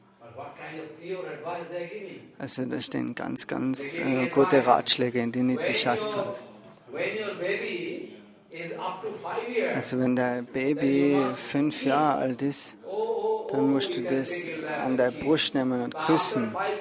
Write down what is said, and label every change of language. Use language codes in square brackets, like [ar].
[en] But what kind of pure advice they are giving? [de] Also da stehen ganz gute Ratschläge in die Niti Shastras. [en] When your baby is up to 5 years, [de] also wenn dein Baby 5 Jahre alt ist, dann musst du das an der Brust nehmen und küssen.